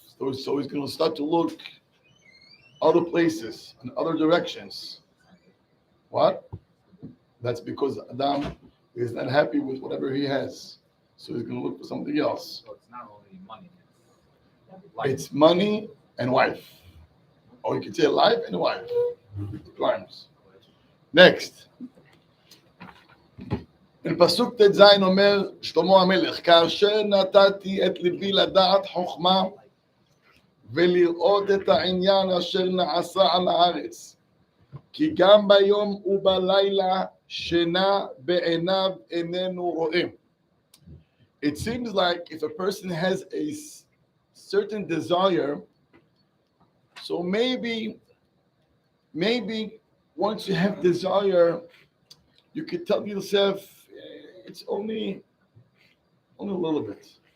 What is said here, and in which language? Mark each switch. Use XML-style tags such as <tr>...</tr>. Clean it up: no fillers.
<en>So he's going to start to look other places and other directions. What? That's because Adam is not happy with whatever he has. So he's going to look for something else. So it's not only money. It's money and wife. Or you could say life and wife. Rhymes. Next.</en> <he>בפסוק ט"ז אומר שלמה המלך, כאשר נתתי את ליבי לדעת חוכמה ולראות את העניין אשר נעשה על הארץ, כי גם ביום ובלילה שינה בעיניו איננו רואה.</he> <en>It seems like if a person has a certain desire, so maybe once you have desire, you could tell yourself, it's only a little bit.</en>